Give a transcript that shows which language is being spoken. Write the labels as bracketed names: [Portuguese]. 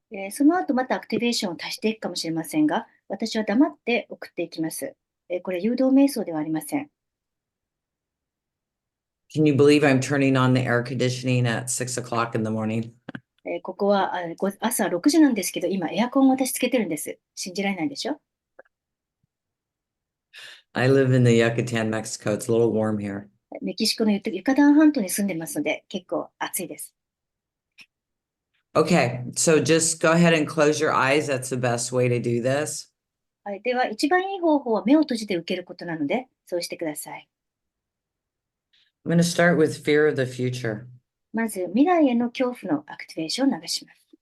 [Japanese] その後またアクティベーションを足していくかもしれませんが、私は黙って送っていきます。これは誘導瞑想ではありません。 [English] Can you believe I'm turning on the air conditioning at 6 o'clock in the morning? [Japanese] ここは朝6時なんですけど、今エアコンを私つけてるんです。信じられないでしょ？ [English] I live in the Yucatan, Mexico. It's a little warm here. [Japanese] メキシコのユカタン半島に住んでますので、結構暑いです。 [English] Okay, so just go ahead and close your eyes. That's the best way to do this. [Japanese] はい、では、一番いい方法は目を閉じて受けることなので、そうしてください。 [English] I'm going to start with fear of the future. [Japanese] まず、未来への恐怖のアクティベーションを流します。